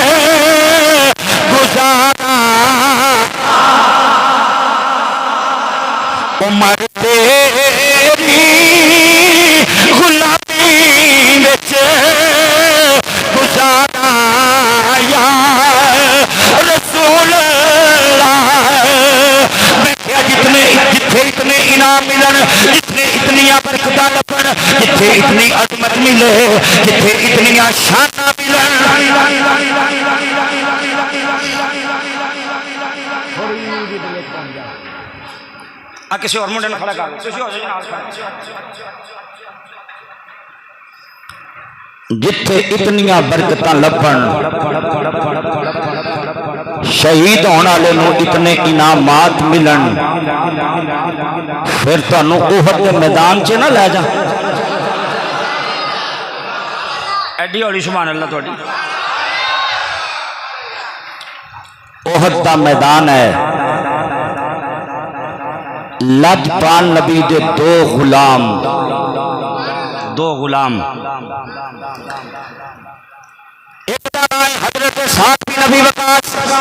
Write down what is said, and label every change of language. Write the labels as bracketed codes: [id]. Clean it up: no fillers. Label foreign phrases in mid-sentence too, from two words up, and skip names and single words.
[pa] گزارا، عمر تیری غلامی وچ گزارا یا رسول اللہ۔ میں کیا جتنے اتنے انعام ملن، جتنے اتنیاں برکتاں لبن، جتنے اتنی عظمت ملے، جتنے اتنیاں شاناں ملن، کسی اور منڈے نے کھڑا کر جتھے اتنیاں برکتاں لبن، شہید ہونے والے نو اتنے انعامات ملن، پھر تانوں احد دے میدان چ نہ لے جا۔ ایڈی ہولی سبحان اللہ تہاڈی۔ احد دا میدان ہے، لجپال نبی دے دو غلام، ایک دا نام حضرت سعد بن ابی وقاص۔